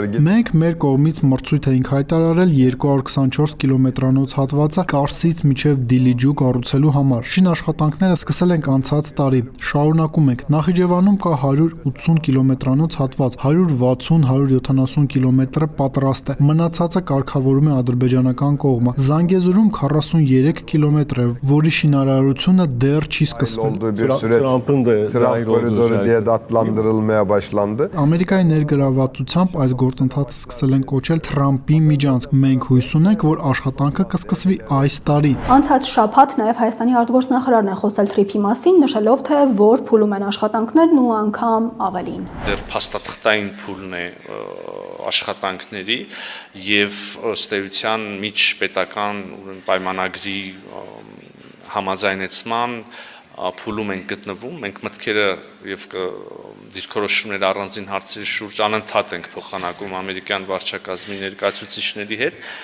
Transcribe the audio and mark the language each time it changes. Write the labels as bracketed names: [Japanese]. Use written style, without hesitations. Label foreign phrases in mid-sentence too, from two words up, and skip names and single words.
[Armenian] Մենք մեր կողմից մրցույթ էինք հայտարարել 224 կիլոմետրանոց հատվածը Կարսից մինչև Դիլիջու կառուցելու համար։ Շինաշխատանքները սկսել ենք անցած տարի։ Շարունակում ենք։ Նախիջևանում կա 180 կիլոմետրանոց հատված, 160-170 կիլոմետրը պատրաստ է։ Մնացածը կարգավորում է ադրբեջանական կողմը։ Զանգեզուրում 43 կիլոմետր է, որի շինարարությունը դեռ չի սկսվել։ [Turkish] olduğu bir süreç Trump'ın da Trump dahil olduğu koridoru diye de adlandırılmaya başlandı. [Armenian] Ամերիկայի ներգրավվածությամբ այս գործընթացը սկսել են կոչել Թրամփի միջանցք։ Մենք հույս ունենք, որ աշխատանքը կսկսվի այս տարի։ Անցած շաբաթ նաև Հայաստանի արտգործնախարարն է խոսել թրիփի մասին, նշելով, թե որ փուլում են աշխատանքներն ու անգամ ավելին։ Դեռ փաստաթղթային փուլն է աշխատանքների եւ ըստ էության միջպետական պայմանագրի համաձայնեցման փուլում ենք գտնվում, մենք մտքերը եւ դիրքորոշումներ առանձին հարցերի շուրջ անընդհատ ենք փոխանակում ամերիկյան վարչակազմի ներկայացուցիչների հետ,